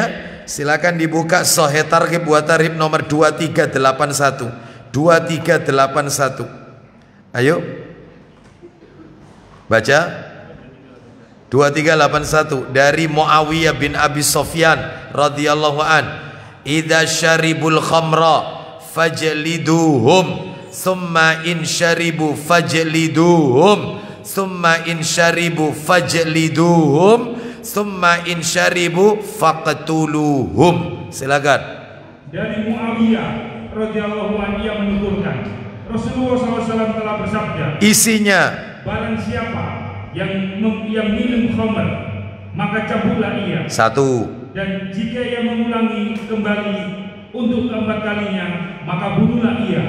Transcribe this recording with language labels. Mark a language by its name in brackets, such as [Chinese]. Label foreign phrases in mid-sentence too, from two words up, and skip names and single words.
[Indonesian] Silakan dibuka Sahih Targhib wa Tarhib nomor 2381. 2381. Ayo. Baca. 2381 dari Muawiyah bin Abi Sufyan [Arabic] رضي الله عن. إذا شربوا الخمر فاجلدوهم ثم إن شربوا فاجلدوهم ثم إن شربوا فاجلدوهم ثم إن شربوا فاقتلوهم. [Indonesian] Silakan. Dari Muawiyah [Arabic] رضي الله عنه [Indonesian] ia menuturkan, Rasulullah SAW telah bersabda, isinya, barang siapa yang minum khamr maka cabutlah ia. 1. Dan jika ia mengulangi kembali untuk keempat kalinya maka bunuhlah ia.